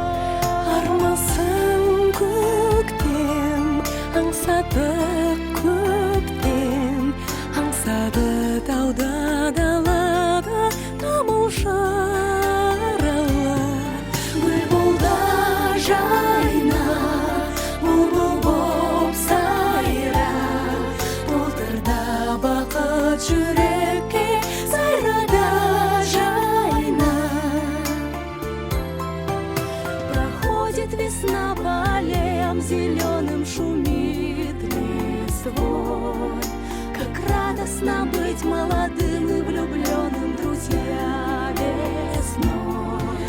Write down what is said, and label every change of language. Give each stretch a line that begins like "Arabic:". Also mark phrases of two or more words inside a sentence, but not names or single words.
Kazakh: Армысың көктем, аңсады көктем, аңсады тауда далада тамылжарала. Бұлбұлда жайна, бұлбұл боп сайра, толтырда бақыт жүрекке, сайрада жайна.
Russian: Проходит весна по аллеям зеленым, шумит листвой. Как радостно быть молодым и влюбленным, друзья, весной.